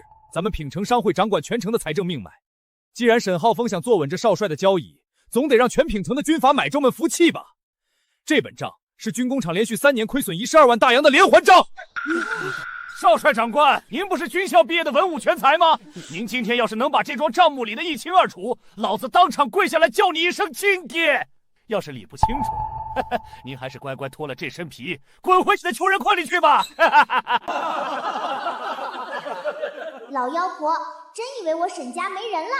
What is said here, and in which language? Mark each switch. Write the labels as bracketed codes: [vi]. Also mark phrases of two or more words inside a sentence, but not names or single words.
[zh] 咱們品城商會掌管全城的財政命脈。既然沈浩峰想坐穩這少帥的交椅，總得讓全品城的軍閥買州們服氣吧。這本賬是軍工廠連續3年虧損12萬大洋的連環賬。少帥長官，您不是軍校畢業的文武全才嗎？您今天要是能把這樁賬目理得一清二楚，老子當場跪下來叫你一聲親爹。要是理不清楚，您還是乖乖脫了這身皮，滾回你的窮人礦裡去吧！老妖婆，真以為我沈家沒人了？